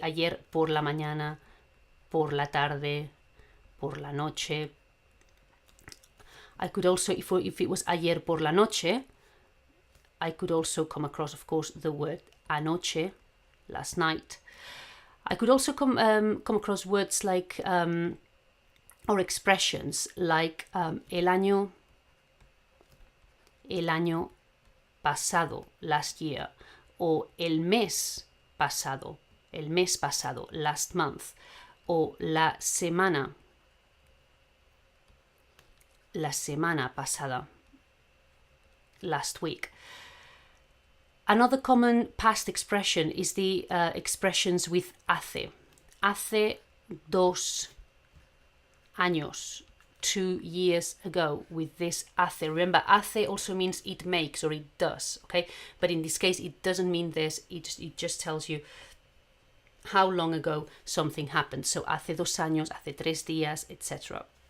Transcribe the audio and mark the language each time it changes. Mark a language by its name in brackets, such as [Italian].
[Spanish] Ayer por la mañana, por la tarde, por la noche. [English] I could also, if it was [Spanish] ayer por la noche, [English] I could also come across, of course, the word anoche, last night. I could also come across words like, or expressions like [Spanish] el año pasado, [English] last year, or [Spanish] el mes pasado, [English] last month, or [Spanish] la semana pasada, [English] last week. Another common past expression is the expressions with hace. [Spanish] Hace 2 años, [English] 2 years ago, with this hace. Remember, hace also means it makes or it does, okay? But in this case, it doesn't mean this. It just tells you how long ago something happened. [Spanish] So hace 2 años, hace 3 días, etc.